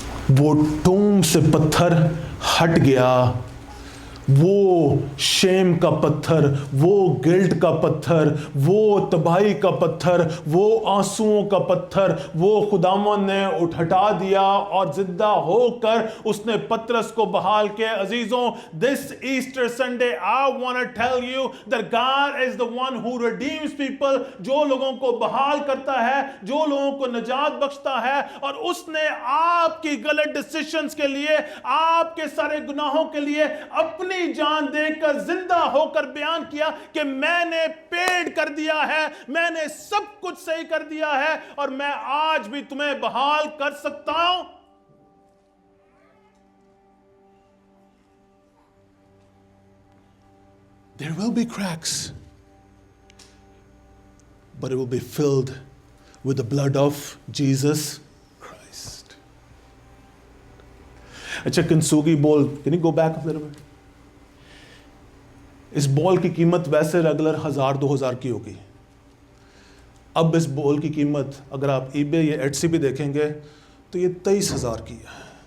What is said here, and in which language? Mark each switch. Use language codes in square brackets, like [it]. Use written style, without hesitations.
[hi] वो टूम से पत्थर हट गया, वो शेम का पत्थर, वो गिल्ट का पत्थर, वो तबाही का पत्थर, वो आंसुओं का पत्थर, वो खुदावन ने हटा दिया और जिंदा होकर उसने पतरस को बहाल किया। [en] अजीजों, this Easter Sunday I want to tell you that God is the one who redeems people, [hi] जो लोगों को बहाल करता है, जो लोगों को निजात बख्शता है। और उसने आपकी गलत डिसीजंस के लिए, आपके सारे गुनाहों के लिए अपनी जान देकर जिंदा होकर बयान किया कि मैंने पेड़ कर दिया है, मैंने सब कुछ सही कर दिया है और मैं आज भी तुम्हें बहाल कर सकता हूं। [en] There will be cracks, but it will be filled with the blood of Jesus Christ. अच्छा, Kintsugi ball, can you go back a little bit? [hi] इस बॉल की कीमत वैसे रेगुलर 1000-2000 की होगी। अब इस बॉल की कीमत अगर आप ईबे या एटसी पे देखेंगे तो ये 23,000 की है।